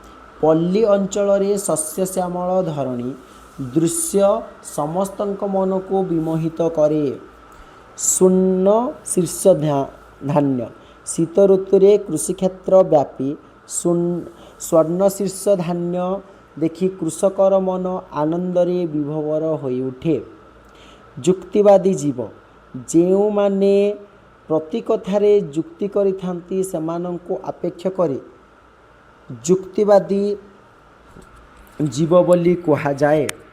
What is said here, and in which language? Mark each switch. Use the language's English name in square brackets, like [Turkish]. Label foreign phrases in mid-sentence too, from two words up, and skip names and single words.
[Odia] ପଲ୍ଲୀ ଅଞ୍ଚଳ ରେ ଶସ୍ୟ ଶ୍ୟାମଳ ଧରଣୀ ଦୃଶ୍ୟ ସମସ୍ତଙ୍କ ମନକୁ ବିମୋହିତ କରେ। ଶୂନ୍ୟ ଶୀର୍ଷ ଧାନ୍ୟ ଶୀତ ଋତୁରେ କୃଷିକ୍ଷେତ୍ର ବ୍ୟାପୀ ସ୍ୱର୍ଣ୍ଣ ଶୀର୍ଷ ଧାନ୍ୟ ଦେଖି କୃଷକର ମନ ଆନନ୍ଦରେ ବିଭୋର ହୋଇ ଉଠେ। ଯୁକ୍ତିବାଦୀ ଜୀବ ଯେଉଁମାନେ ପ୍ରତି କଥାରେ ଯୁକ୍ତି କରିଥାନ୍ତି ସେମାନଙ୍କୁ ଆପେକ୍ଷ କରି ଯୁକ୍ତିବାଦୀ ଜୀବ ବୋଲି କୁହାଯାଏ।